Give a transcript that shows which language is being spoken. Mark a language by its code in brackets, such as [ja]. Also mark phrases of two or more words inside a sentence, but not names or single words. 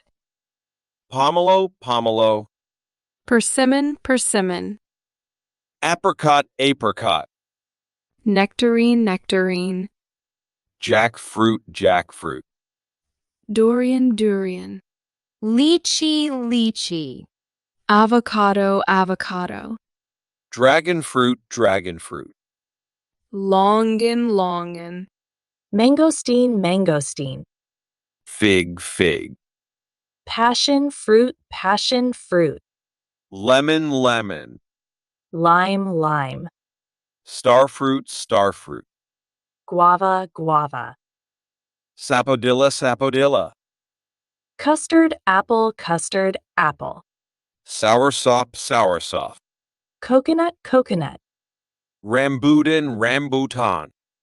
[en] Pomelo, pomelo. Persimmon, persimmon. Apricot, apricot. Nectarine, nectarine. Jackfruit, jackfruit. Durian, durian. Lychee, lychee. Avocado, avocado. Dragon fruit, dragon fruit. Longan, longan. Mangosteen, mangosteen. Fig, fig. Passion fruit, passion fruit. Lemon, lemon. Lime, lime. Starfruit, starfruit. Guava, guava. Sapodilla, sapodilla. Custard apple, custard apple. Soursop, soursop. Coconut, coconut. Rambutan, rambutan.